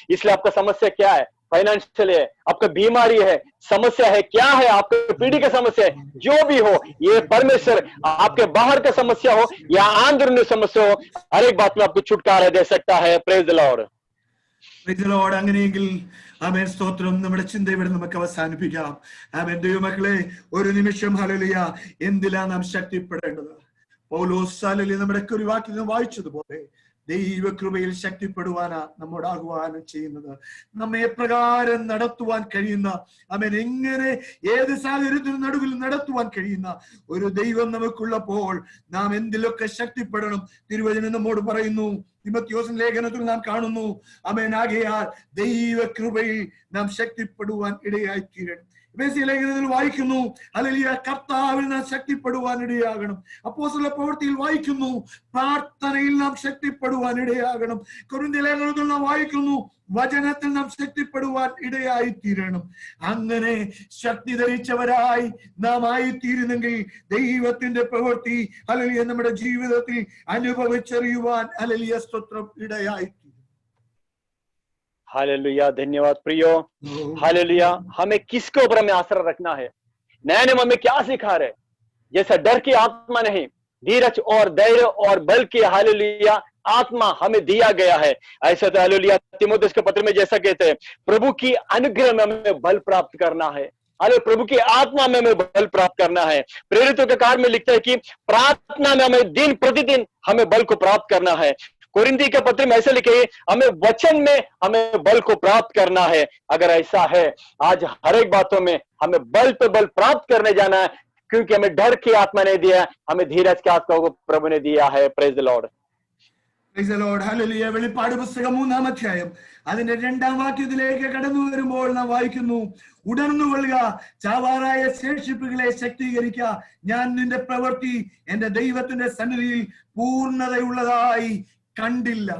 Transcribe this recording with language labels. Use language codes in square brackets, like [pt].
[hi] इसलिए आपका समस्या क्या है, फाइनेंशियल है, आपका बीमारी है, समस्या है, क्या है, आपके पीढ़ी की समस्या है, जो भी हो, ये परमेश्वर आपके बाहर का समस्या हो या अंदरूनी समस्या हो, हर एक बात में आपको छुटकारा दे सकता है। [en] Praise the Lord. Praise the Lord. [ml] അങ്ങനെയെങ്കിൽ ആമേൻ സ്തോത്രം. നമ്മുടെ ചിന്ത ഇവിടെ നമുക്ക് അവസാനിപ്പിക്കാം. ആമേൻ ദൈവമക്കളെ, ഒരു നിമിഷം ഹല്ലേലൂയ എന്തിലാ നാം ശക്തിപ്പെടേണ്ടത്? പൗലോസ് ഹല്ലേലൂയ നമ്മുടെ ഒരു വാക്യം വായിച്ചതുപോലെ ദൈവകൃപയിൽ ശക്തിപ്പെടുവാനാ നമ്മോട് ആഹ്വാനം ചെയ്യുന്നത്. നമ്മെ എപ്രകാരം നടത്തുവാൻ കഴിയുന്ന, ആമേൻ എങ്ങനെ ഏത് സാഹചര്യത്തിനും നടുവിൽ നടത്തുവാൻ കഴിയുന്ന ഒരു ദൈവം നമുക്കുള്ളപ്പോൾ നാം എന്തിലൊക്കെ ശക്തിപ്പെടണം. തിരുവചനം നമ്മോട് പറയുന്നു, തിമോഥെയോസിന്റെ ലേഖനത്തിൽ നാം കാണുന്നു, ആമേൻ ആകയാൽ ദൈവകൃപയിൽ നാം ശക്തിപ്പെടുവാൻ ഇടയായിത്തീരണം. എഫെസ്യ ലേഖനത്തിൽ വായിക്കുന്നു, ഹല്ലേലൂയ കർത്താവിൽ നാം ശക്തിപ്പെടുവാൻ ഇടയാകണം. അപ്പോസ്തല പ്രവൃത്തിയിൽ വായിക്കുന്നു, പ്രാർത്ഥനയിൽ നാം ശക്തിപ്പെടുവാൻ ഇടയാകണം. കൊരിന്ത്യ ലേഖനത്തിൽ നാം വായിക്കുന്നു, വചനത്തിൽ നാം ശക്തിപ്പെടുവാൻ ഇടയായിത്തീരണം. അങ്ങനെ ശക്തി ധരിച്ചവരായി നാം ആയിത്തീരുന്നെങ്കിൽ ദൈവത്തിന്റെ പ്രവൃത്തി ഹല്ലേലൂയ നമ്മുടെ ജീവിതത്തിൽ അനുഭവിച്ചറിയുവാൻ ഹല്ലേലൂയ സ്തോത്രം ഇടയായിത്തീരും. [hi] हालेलुया, धन्यवाद प्रियो। हालेलुया, हमें किसके ऊपर हमें आश्रय रखना है? नए नियम हमें क्या सिखा रहे? जैसा डर की आत्मा नहीं, धीरज और धैर्य और बल की हालेलुया आत्मा हमें दिया गया है। ऐसा तो हालेलुया तीमुथियुस के पत्र में जैसा कहते हैं, प्रभु की अनुग्रह में हमें बल प्राप्त करना है। अरे प्रभु की आत्मा में हमें बल प्राप्त करना है। प्रेरितों के कार्य में लिखता है कि प्रार्थना में हमें दिन प्रतिदिन हमें बल को प्राप्त करना है। कोरिन्थी के पत्र में ऐसे लिखे, हमें वचन में हमें बल को प्राप्त करना है। अगर ऐसा है, आज हर एक बातों में हमें बल पे बल प्राप्त करने जाना है, क्योंकि हमें डर की आत्मा नहीं दिया, हमें धीरज की आत्मा को प्रभु ने दिया है। [en] Praise the Lord. Praise the Lord. [ml] Hallelujah. വെളിപ്പാട് പുസ്തകം 3-ാം അധ്യായം അതിന്റെ 2-ാം വാക്യത്തിലേക്ക് കടന്നു വരുമ്പോൾ നാം വായിക്കുന്നു, ഉണർന്നുകൊള്ളുക, ചാവാറായ ശേഷിപ്പുകളെ ശക്തീകരിക്കുക, ഞാൻ നിന്റെ പ്രവൃത്തി എന്റെ ദൈവത്തിന്റെ സന്നിധിയിൽ പൂർണ്ണതയുള്ളതായി കണ്ടില്ല.